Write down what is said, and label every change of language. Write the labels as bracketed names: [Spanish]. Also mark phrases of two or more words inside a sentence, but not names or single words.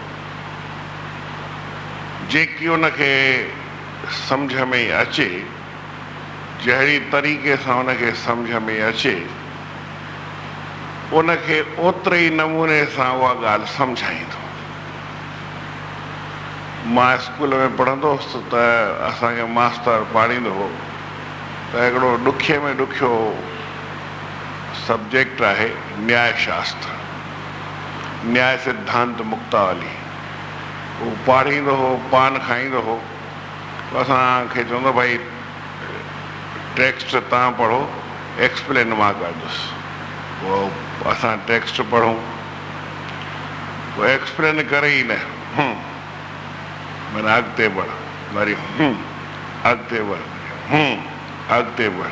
[Sindhi] जेकी उनखे सम्झ में अचे, जहिड़ी तरीक़े सां उनखे सम्झ में अचे, उनखे ओतिरे ई नमूने सां उहा ॻाल्हि सम्झाईंदो। मां स्कूल में पढ़ंदो हुउसि त असांखे मास्तर पाढ़ींदो हो त हिकिड़ो ॾुखे में ॾुखियो सब्जेक्ट आहे न्याय शास्त्र, न्याय सिद्धांत मुक्तावली। उहो पाढ़ींदो हो, पान खाईंदो हो। असांखे चवंदो भाई टेक्स्ट तव्हां पढ़ो, एक्सप्लेन मां कंदुसि। पोइ असां टेक्स्ट पढ़ूं, पोइ एक्सप्लेन करे ई न माना अॻिते बढ़, वरी अॻिते बढ़, अॻिते बढ़।